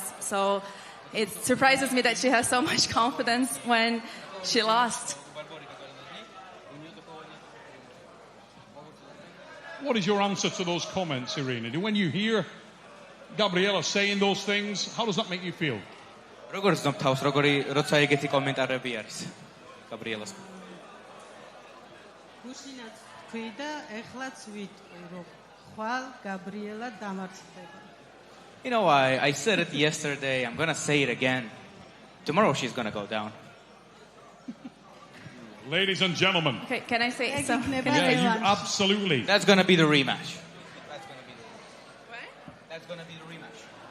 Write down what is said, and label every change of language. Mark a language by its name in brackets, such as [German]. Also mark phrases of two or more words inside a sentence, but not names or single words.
[English] So it surprises me that she has so much confidence when she lost. What is your answer to those comments, Irina? When you hear Gabriela saying those things, how does that make you feel? [Georgian] როგორ ზნობ თავს, როცა ეგეთი კომენტარები არის გაბრიელას? გუშინაც თქვი და ეხლაც ვიტყვი, რომ ხვალ გაბრიელა დამარცხდება. [English] You know, I said it yesterday, I'm gonna say it again. Tomorrow she's gonna go down. Ladies and gentlemen. Okay, can I say something? Yeah, you absolutely. That's gonna be the rematch. That's gonna be the rematch.